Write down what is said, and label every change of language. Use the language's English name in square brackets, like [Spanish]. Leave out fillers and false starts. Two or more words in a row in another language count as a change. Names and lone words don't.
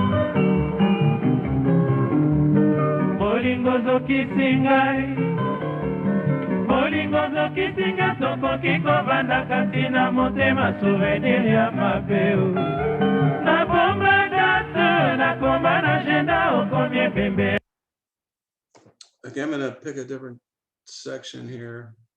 [Lingala] Bolingo zokisi ngai. Bolingo zokisi ngai tokoki kovanda kasi na motema souvenir ya mabe yo. Na bomba date na komba na agenda okomie pembe. [English] Okay, I'm going to pick a different section here.